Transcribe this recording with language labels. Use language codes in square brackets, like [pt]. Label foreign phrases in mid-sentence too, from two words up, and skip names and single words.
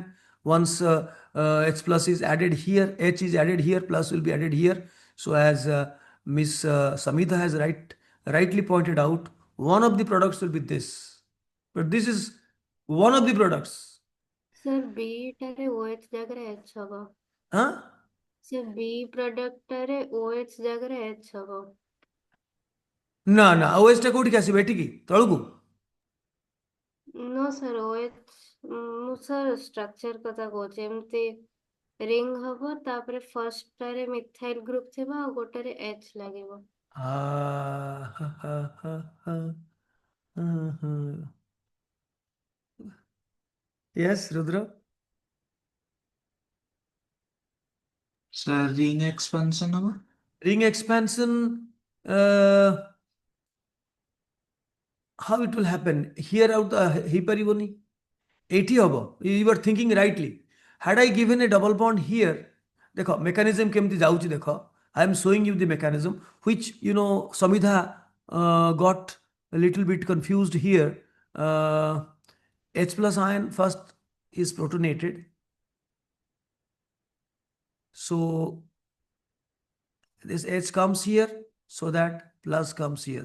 [en] Once H plus is added here, H is added here, plus will be added here. So as Miss Samita has rightly pointed out, one of the products will be this, but this is one of the products. Sir, [or] B ଟାରେ OH ଜାଗାରେ H ହବ. Huh? Sir, B product ଟାରେ OH ଜାଗାରେ H ହବ. ନା ନା OH ଟା କୋଉଠିକି ଆସିବ ଏଠିକି ତଳକୁ? [en] No, sir, [or] OH ମୁଁ sir structure କଥା କହୁଛି. ଏମିତି ring ହବ, ତାପରେ first ଟାରେ [en] methyl group [or] ଥିବ ଆଉ ଗୋଟେରେ H ଲାଗିବ. [en] Yes, Rudra. Sir, ring expansion haba? Ring expansion, how it will happen? Here out [or] ହେଇପାରିବନି, ଏଇଠି ହବ. [en] You are thinking rightly. Had I given a double bond here, [or] ଦେଖ mechanism କେମିତି ଯାଉଛି ଦେଖ. [en] I am showing you the mechanism which Samidha got a little bit confused here. H plus ion first is protonated. So this H comes here, so that plus comes here.